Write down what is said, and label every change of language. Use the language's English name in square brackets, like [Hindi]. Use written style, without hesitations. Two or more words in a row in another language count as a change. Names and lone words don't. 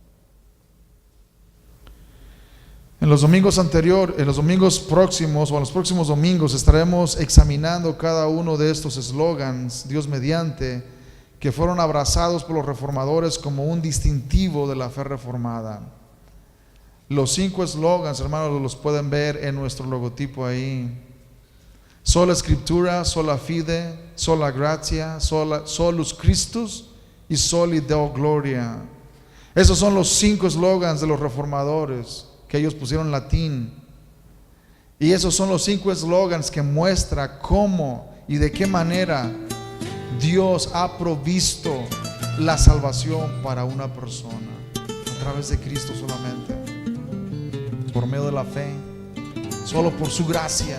[Spanish] En los domingos próximos o en los próximos domingos estaremos examinando cada uno de estos eslogans, Dios mediante, que fueron abrazados por los reformadores como un distintivo de la fe reformada. Los 5 eslogans, hermanos, los pueden ver en nuestro logotipo ahí. [Latin] Sola Scriptura, sola fide, sola gratia, solus Christus y soli Deo gloria. [Spanish] Esos son los 5 eslogans de los reformadores que ellos pusieron en latín. Y esos son los 5 eslogans que muestra cómo y de qué manera Dios ha provisto la salvación para una persona a través de Cristo solamente, por medio de la fe, solo por su gracia.